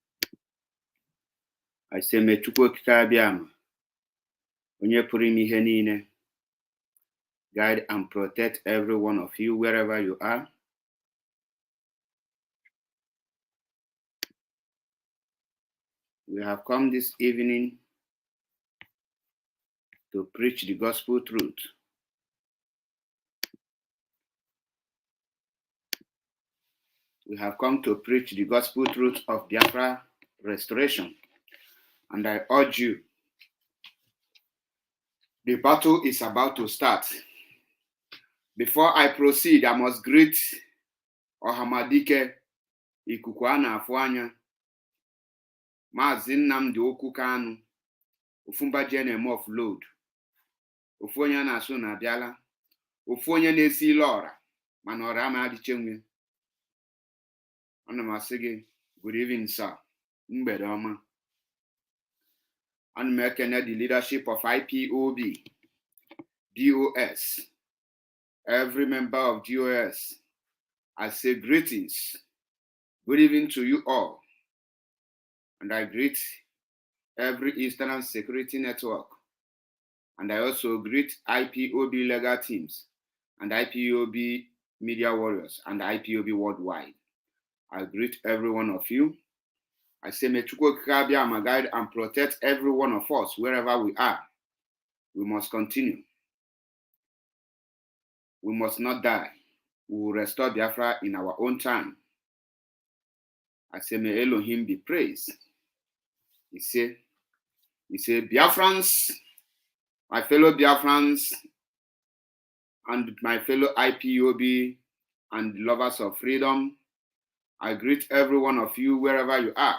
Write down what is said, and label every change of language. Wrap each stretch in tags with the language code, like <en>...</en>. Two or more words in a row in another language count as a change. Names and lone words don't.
<en>I say, may</en> <ig>Chukwu okike abịama, onye pụrụ ime ihe niile,</ig> <en>guide and protect every one of you wherever you are. We have come this evening to preach the gospel truth. We have come to preach the gospel truth of Biafra restoration. And I urge you, the battle is about to start. Before I proceed, I must greet</en> <ig>Ọhamadike Ikuku a na-afụ anya,</ig> <en>Maazị Nnamdi Okwu Kanu, Ofumba Jenem of Load,</en> <ig>ofu onye na-asụ na abịala, ofu onye na-esi ile ọra, mana ọra ama adịche nwe. Ana m asị gị,</ig> <en>good evening, sir.</en> <ig>Mgbede ọma. Ana m ekene</ig> <en>the leadership of IPOB, DOS, every member of DOS. I say greetings. Good evening to you all. And I greet every Eastern Security Network. And I also greet IPOB legal teams and IPOB media warriors and IPOB worldwide. I greet every one of you. I say, may Chukwu okike abịama guide and protect every one of us wherever we are. We must continue. We must not die. We will restore Biafra in our own time. I say, may Elohim be praised. He said, Biafrans, my fellow Biafrans, and my fellow IPOB and lovers of freedom, I greet every one of you wherever you are.</en>